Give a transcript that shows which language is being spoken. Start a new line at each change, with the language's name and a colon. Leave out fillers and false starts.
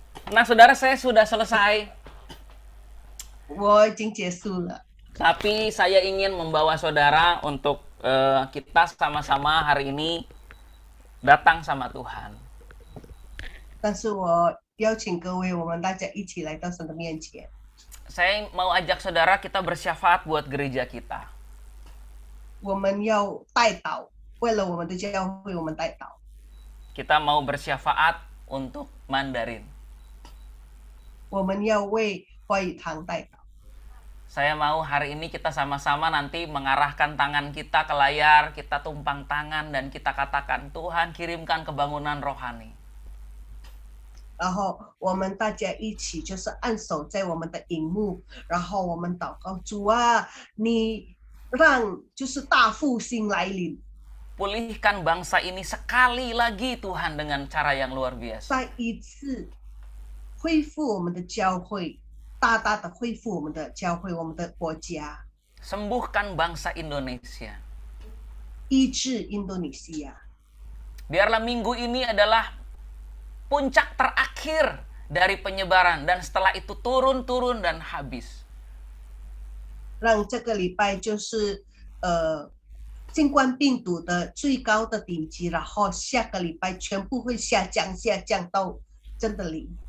Indonesian: Nah, saudara, saya sudah selesai.
Chinese: 我已经结束了。
Indonesian: Tapi saya ingin membawa saudara untuk kita sama-sama hari ini datang sama Tuhan.
Chinese: 但是我邀请各位，我们大家一起来到神的面前。
Indonesian: Saya mau ajak saudara kita bersyafaat buat gereja kita.
Chinese: 我们要代祷，为了我们的教会，我们代祷。
Indonesian: Kita mau bersyafaat untuk Mandarin.
Chinese: 我们要为华语堂代祷。
Indonesian: Saya mau hari ini kita sama-sama nanti mengarahkan tangan kita ke layar, kita tumpang tangan dan kita katakan, Tuhan kirimkan kebangunan rohani.
Chinese: 然后我们大家一起就是按手在我们的荧幕，然后我们祷告主啊，你让就是大复兴来临，
Indonesian: Pulihkan bangsa ini sekali lagi Tuhan dengan cara yang luar biasa.
Chinese: 再一次恢复我们的教会，大大的恢复我们的教会，我们的国家，
Indonesian: Sembuhkan bangsa Indonesia.
Chinese: 医治印度尼西亚。
Indonesian: Biarlah minggu ini adalah puncak terakhir dari penyebaran dan setelah itu turun-turun dan habis.
Chinese: 让这个礼拜就是新冠病毒的最高的顶级，然后下个礼拜全部会下降到真的零。